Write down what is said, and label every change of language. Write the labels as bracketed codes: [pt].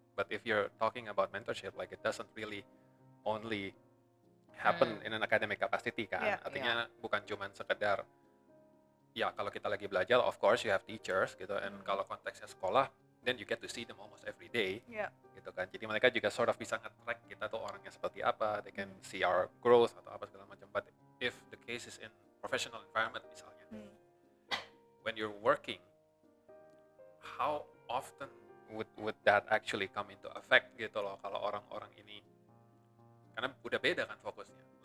[en] But if you're talking about mentorship, like it doesn't really only happen in an academic capacity kan. [id] Artinya bukan cuman sekedar ya kalau kita lagi belajar, [en] of course you have teachers [id] gitu. [en] And [id] kalau konteksnya sekolah, [en] then you get to see them almost every day. [id] Gitu kan. Jadi mereka juga [en] sort of [id] bisa nge-track kita tuh orangnya seperti apa. [en] They can see our growth [id] atau apa segala macam. [en] But if the case is in professional environment misalnya, when you're working, how often would that actually come into effect [id] gitu loh kalau orang-orang ini, karena udah beda kan fokusnya.